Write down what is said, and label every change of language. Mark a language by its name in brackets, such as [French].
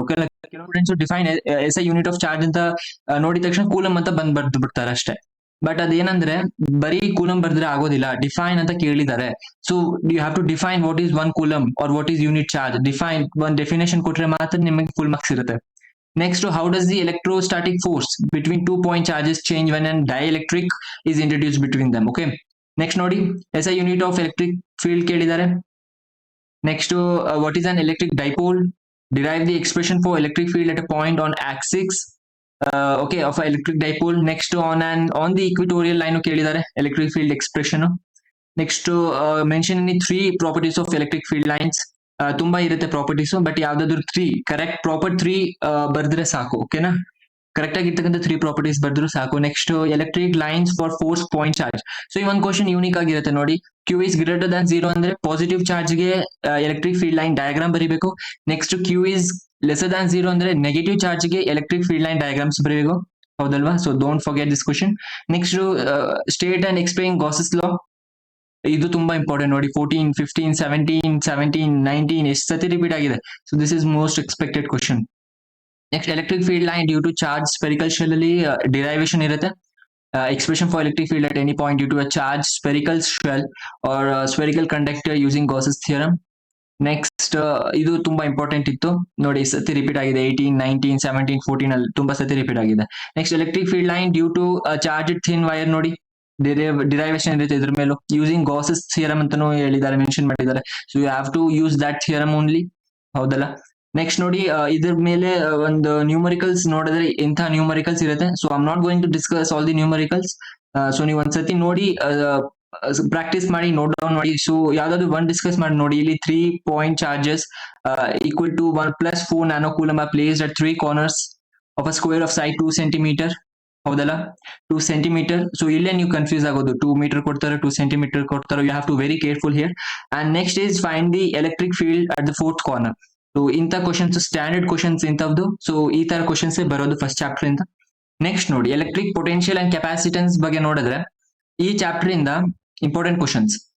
[Kannada] Okay, ಕೆಲವು students [English] define SI unit of charge [Kannada] ಅಂತ ನೋಡಿದ ತಕ್ಷಣ ಕೂಲಮ್ ಅಂತ ಬರ್ದು ಬಿಡ್ತಾರೆ ಅಷ್ಟೇ. ಬಟ್ ಅದೇನಂದ್ರೆ ಬರೀ ಕೂಲಮ್ ಬರ್ದ್ರೆ ಆಗೋದಿಲ್ಲ, ಡಿಫೈನ್ ಅಂತ ಕೇಳಿದ್ದಾರೆ. [English] So you have to define what is one coulomb or what is unit charge. [Kannada] Define ಒಂದು ಡೆಫಿನೇಷನ್ ಕೊಟ್ರೆ ಮಾತ್ರ ನಿಮಗೆ ಫುಲ್ ಮಾರ್ಕ್ಸ್ ಇರುತ್ತೆ. [English] Next, how does the electrostatic force between 2 point charges change when a dielectric is introduced between them? Okay. Next [Kannada] ನೋಡಿ [English] SI unit of electric field [Kannada] ಕೇಳಿದ್ದಾರೆ. [English] Next, what is an electric dipole? Derive the expression for electric field at a point on axis okay of an electric dipole. Next, on the equatorial line [Kannada] ಕೇಳಿದ್ದಾರೆ [English] electric field expression. Next, mention any three properties of electric field lines. [Kannada] ತುಂಬಾ ಇರುತ್ತೆ properties, but ಯಾವ್ದಾದ್ರು three correct proper three ಬರ್ದ್ರೆ ಸಾಕು. ಓಕೆನಾ? Correct ಆಗಿರ್ತಕ್ಕಂಥ three properties ಬರ್ದ್ರು ಸಾಕು. [English] Next electric lines for force point charge. [Kannada] So ಈ ಒಂದು ಕ್ವಶನ್ ಯೂನಿಕ್ ಆಗಿರುತ್ತೆ ನೋಡಿ. [English] Q is greater than 0 [Kannada] ಅಂದ್ರೆ ಪಾಸಿಟಿವ್ ಚಾರ್ಜ್ ಗೆ ಎಲೆಕ್ಟ್ರಿಕ್ ಫೀಲ್ಡ್ ಲೈನ್ ಡಯಾಗ್ರಾಮ್ ಬರೀಬೇಕು. Next [English] Q is lesser than 0 [Kannada] ಅಂದ್ರೆ ನೆಗೆಟಿವ್ ಚಾರ್ಜ್ ಗೆ ಎಲೆಕ್ಟ್ರಿಕ್ ಫೀಲ್ಡ್ ಲೈನ್ ಡಯಾಗ್ರಾಮ್ಸ್ ಬರೀಬೇಕು. ಹೌದಲ್ವಾ? [English] So don't forget this question. Next state and explain Gauss's law. [Kannada] ಇದು ತುಂಬಾ ಇಂಪಾರ್ಟೆಂಟ್ ನೋಡಿ. 14, 15, 17, 19 ಎಷ್ಟು ಸತಿ ರಿಪೀಟ್ ಆಗಿದೆ. [English] So this is most expected question. [Kannada] Next [English] electric field line due to charge spherical shell [Kannada] ಅಲ್ಲಿ ಡಿರೈವೇಶನ್ ಇರುತ್ತೆ. [English] Expression for electric field at any point due to a charged spherical shell or spherical conductor using Gauss's theorem. [Kannada] Next ಇದು ತುಂಬಾ important ಇತ್ತು ನೋಡಿ, ಸತಿ repeat ಆಗಿದೆ. 18, 19, 17, 14 ಅಲ್ಲಿ ತುಂಬಾ ಸತಿ ರಿಪೀಟ್ ಆಗಿದೆ. Next [English] electric field line due to charge thin wire [Kannada] ನೋಡಿ, ಡಿರೈವೇಶನ್ ಇರುತ್ತೆ ಇದ್ರ ಮೇಲೂ. [English] using Gauss's theorem [Kannada] ಅಂತಾನು ಹೇಳಿದ್ದಾರೆ, ಮೆನ್ಷನ್ ಮಾಡಿದ್ದಾರೆ. [English] So you have to use that theorem only. [Kannada] ಹೌದಲ್ಲ? ನೆಕ್ಸ್ಟ್ ನೋಡಿ, ಇದ್ರ ಮೇಲೆ ಒಂದು ನ್ಯೂಮರಿಕಲ್ಸ್ ನೋಡಿದ್ರೆ ಇಂಥ ನ್ಯೂಮರಿಕಲ್ಸ್ ಇರುತ್ತೆ. [English] So I am not going to discuss all the numericals. So [Kannada] ನೀವು ಒಂದ್ಸತಿ ನೋಡಿ ಪ್ರಾಕ್ಟೀಸ್ ಮಾಡಿ, ನೋಟ್ ಡೌನ್ ಮಾಡಿ. ಸೊ ಯಾವ್ದಾದ್ರು ಒನ್ ಡಿಸ್ಕಸ್ ಮಾಡಿ ನೋಡಿ. ಇಲ್ಲಿ [English] 3 point charges equal to 1 + 4 nanocoulomb are placed at 3 corners of a square of side 2 centimeter. [Kannada] ಹೌದಲ್ಲ? [English] 2 centimeter. [Kannada] ಸೊ ಇಲ್ಲೇ ನೀವು ಕನ್ಫ್ಯೂಸ್ ಆಗೋದು, 2 meter ಕೊಡ್ತಾರೆ, 2 centimeter ಕೊಡ್ತಾರೆ. [English] You have to very careful here. And next is find the electric field at the 4th corner. [Kannada] So ಇಂಥ questions standard questions ಇಂಥದ್ದು. So ಈ ತರ ಕ್ವಶನ್ಸ್ ಬರೋದು ಫಸ್ಟ್ ಚಾಪ್ಟರ್ ಇಂದ. ನೆಕ್ಸ್ಟ್ ನೋಡಿ ಎಲೆಕ್ಟ್ರಿಕ್ ಪೊಟೆನ್ಶಿಯಲ್ ಅಂಡ್ ಕೆಪಾಸಿಟೆನ್ಸ್ ಬಗ್ಗೆ ನೋಡಿದ್ರೆ ಈ ಚಾಪ್ಟರ್ ಇಂದ ಇಂಪಾರ್ಟೆಂಟ್ ಕ್ವಶನ್ಸ್.